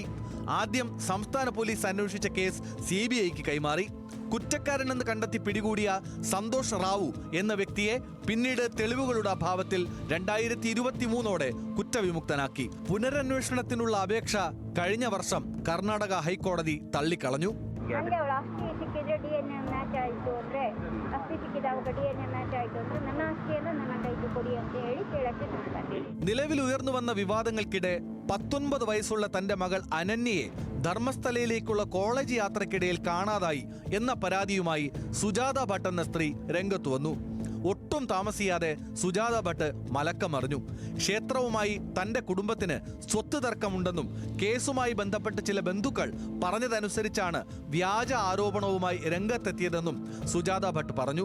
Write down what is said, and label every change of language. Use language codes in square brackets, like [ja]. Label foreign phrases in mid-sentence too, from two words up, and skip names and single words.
[ml] ആദ്യം സംസ്ഥാന പോലീസ് അന്വേഷിച്ച കേസ് CBIക്ക് കൈമാറി. കുറ്റക്കാരനെന്ന് കണ്ടെത്തി പിടികൂടിയ സന്തോഷ് റാവു എന്ന വ്യക്തിയെ പിന്നീട് തെളിവുകളുടെ അഭാവത്തിൽ 2023ഓടെ കുറ്റവിമുക്തനാക്കി. പുനരന്വേഷണത്തിനുള്ള അപേക്ഷ കഴിഞ്ഞ വർഷം കർണാടക ഹൈക്കോടതി തള്ളിക്കളഞ്ഞു. [kn] ನನಗೆ ಅವಳು ಆಸ್ತಿ ಸಿಕ್ಕಿದ್ರೆ [en] DNA match [kn] ಆಯಿತು ಅಂದರೆ ಆಸ್ತಿ ಸಿಕ್ಕಿದಾಗ [en] DNA match [kn] ಆಯಿತು ಅಂದರೆ ನನ್ನ ಆಸ್ತಿಯನ್ನು ನನ್ನ ಕೈಗೆ ಕೊಡಿ ಅಂತ ಹೇಳಿ ಕೇಳಕ್ಕೆ ನಾನು ಬಂದೆ. [ml] നിലവിൽ ഉയർന്നു വന്ന വിവാദങ്ങൾക്കിടെ 19 വയസ്സുള്ള തന്റെ മകൾ അനന്യയെ ധർമ്മസ്ഥലയിലേക്കുള്ള കോളേജ് യാത്രക്കിടയിൽ കാണാതായി എന്ന പരാതിയുമായി സുജാത ഭട്ട് എന്ന സ്ത്രീ രംഗത്തു വന്നു. ഒട്ടും താമസിയാതെ സുജാത ഭട്ട് മലക്കമറിഞ്ഞു. ക്ഷേത്രവുമായി തന്റെ കുടുംബത്തിന് സ്വത്ത് തർക്കമുണ്ടെന്നും കേസുമായി ബന്ധപ്പെട്ട് ചില ബന്ധുക്കൾ പറഞ്ഞതനുസരിച്ചാണ് വ്യാജ ആരോപണവുമായി രംഗത്തെത്തിയതെന്നും സുജാത ഭട്ട് പറഞ്ഞു.